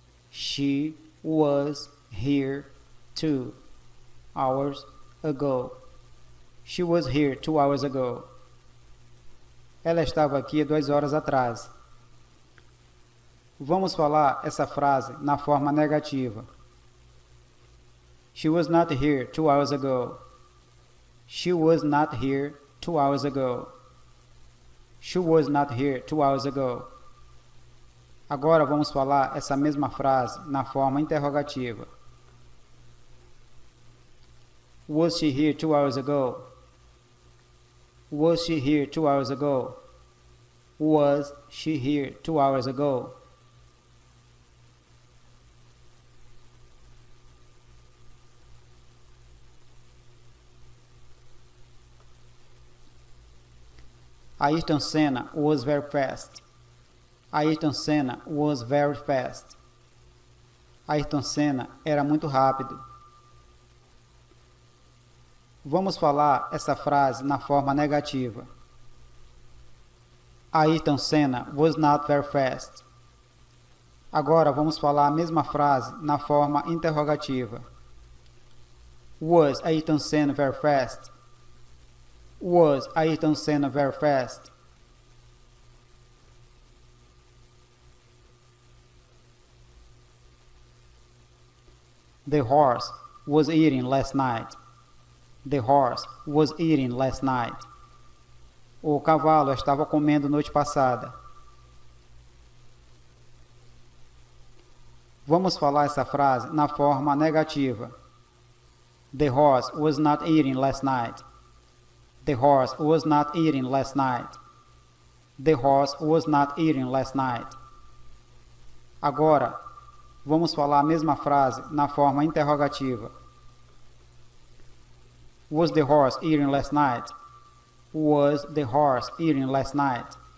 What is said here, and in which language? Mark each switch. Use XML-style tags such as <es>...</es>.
<en>She was here 2 hours ago. She was here 2 hours ago.</en> <pt>Ela estava aqui 2 horas atrás. Vamos falar essa frase na forma negativa.</pt> <en>She was not here 2 hours ago. She was not here 2 hours ago. She was not here 2 hours ago.</en> <pt>Agora vamos falar essa mesma frase na forma interrogativa.</pt> <en>Was she here 2 hours ago? Was she here 2 hours ago? Was she here 2 hours ago? Ayrton Senna was very fast. Ayrton Senna was very fast.</en> <pt>Ayrton Senna era muito rápido. Vamos falar essa frase na forma negativa.</pt> <en>Ayrton Senna was not very fast.</en> <pt>Agora vamos falar a mesma frase na forma interrogativa.</pt> <en>Was Ayrton Senna very fast? Was Ayrton Senna very fast? The horse was eating last night. The horse was eating last night.</en> <pt>O cavalo estava comendo noite passada. Vamos falar essa frase na forma negativa.</pt> <en>The horse was not eating last night. The horse was not eating last night. The horse was not eating last night.</en> <pt>Agora, vamos falar a mesma frase na forma interrogativa.</pt> <en>Was the horse eating last night? Was the horse eating last night?</en>